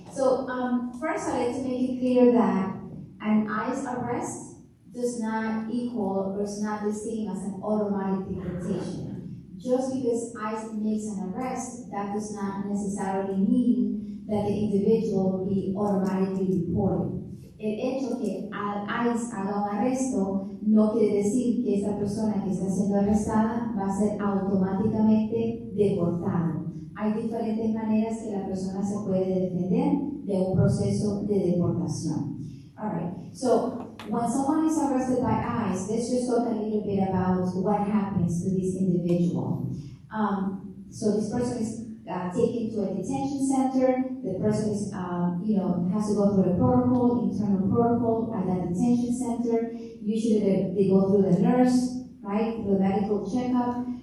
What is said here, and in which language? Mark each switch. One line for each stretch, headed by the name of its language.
English: So first, I'd like to make it clear that an ICE arrest does not equal or is not the same as an automatic deportation. Just because ICE makes an arrest, that does not necessarily mean that the individual will be automatically deported.
Spanish: El hecho que al ICE haga un arresto no quiere decir que esa persona que está siendo arrestada va a ser automáticamente deportada. Hay diferentes maneras que la persona se puede defender de un proceso de deportación.
English: All right. So when someone is arrested by ICE, let's just talk a little bit about what happens to this individual. So this person is taken to a detention center. The person is, has to go through a protocol, internal protocol at that detention center. Usually they go through the nurse, right, through the medical checkup,